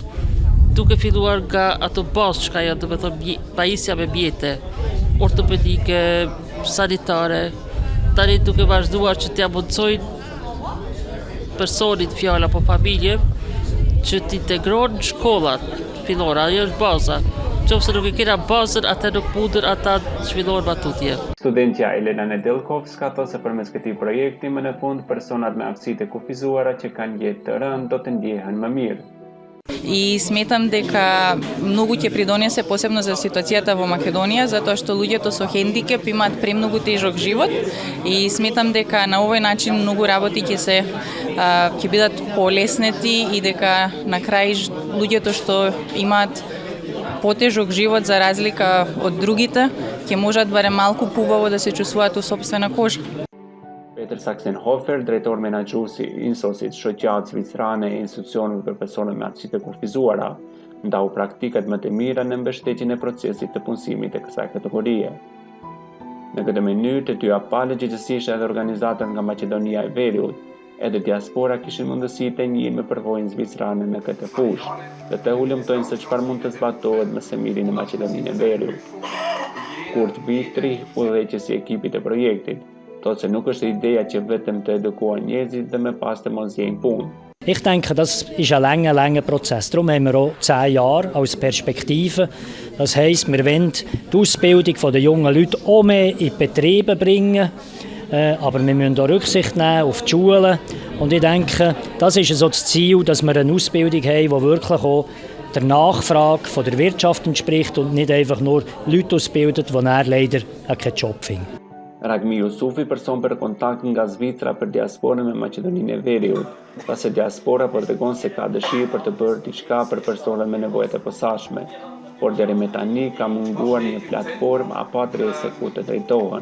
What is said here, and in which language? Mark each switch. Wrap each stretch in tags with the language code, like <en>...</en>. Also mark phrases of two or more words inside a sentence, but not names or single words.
<sq>Duke filluar nga ato bazë që ka janë, do të thonë, pajisja me mjete, ortopedike, sanitare, tani duke vazhduar që t'ia mundsojnë personit fjalë apo familje që t'integrohen në shkollat fillore, ajo është baza. Qofse nuk e kena bazën, atë nuk mundën ata zhvillohen matutje. Studentja Elena Nedelkovska thot se përmes këtij projekti më në fund personat me aftësi të kufizuara që kanë jetë të rëndë do të ndjehen më mirë.</sq> <mk>И сметам дека многу ќе придонесе посебно за ситуацијата во Македонија, затоа што луѓето со хендикеп имаат премногу тежок живот и сметам дека на овој начин многу работи ќе бидат полеснети и дека на крај луѓето што имаат потежок живот за разлика од другите, ќе можат барем малку побаво да се чувствуваат у сопствена кожа.</mk> <sq>Peter Saxenhofer, drejtor menaxhuesi i INSOS-it, shoqatë zvicrane e institucioneve për persona me aftësi të kufizuara, ndau praktikat më të mira në mbështetjen e procesit të punësimit të kësaj kategorie. Në këtë mënyrë, të dy palë gjithësisht edhe organizatat nga Maqedonia e Veriut, edhe diaspora kishin mundësi të njihen me përvojën zvicrane në këtë fushë, dhe të ulëmtojnë se çfarë mund të zbatohet me së miri në Maqedoninë e Veriut. Kurt Viktri, udhëheqësi i ekipit të projektit, thotë se nuk është ideja që vetëm të edukuar njerëzit dhe me pas të mos gjejnë punë.</sq> <de>Ich denke, das ist ein langer Prozess. Darum haben wir auch 10 Jahre als Perspektive. Das heisst, wir wollen die Ausbildung der jungen Leute auch mehr in die Betriebe bringen. Aber wir müssen auch Rücksicht nehmen auf die Schulen. Und ich denke, das ist so das Ziel, dass wir eine Ausbildung haben, die wirklich auch der Nachfrage von der Wirtschaft entspricht und nicht einfach nur Leute ausbildet, die dann leider keinen Job finden.</de> <sq>Ragmi Jusufi, person për kontakt nga Zvicra për diasporën me Maqedoninë e Veriut, pasi diaspora tregon se ka dëshirë për të bërë diçka për personat me nevojat e posaçme, por deri më tani ka munguar një platformë apo adresë ku të drejtohen.</sq>